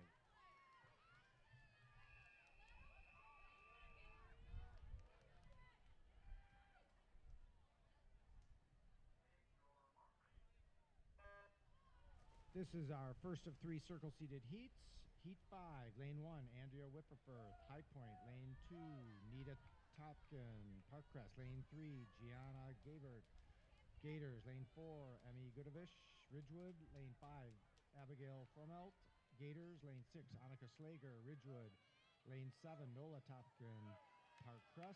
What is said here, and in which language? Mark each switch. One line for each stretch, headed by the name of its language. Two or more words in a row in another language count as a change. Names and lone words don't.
English: This is our first of 3 circle-seated heats. Heat 5, lane 1, Andrea Whipperfirth, High Point. Lane 2, Nita Topkin, Parkcrest. Lane 3, Gianna Gabert, Gators. Lane 4, Emmy Goodovich, Ridgewood. Lane 5, Abigail Fromelt, Gators. Lane 6, Annika Slager, Ridgewood. Lane 7, Nola Topkin, Parkcrest.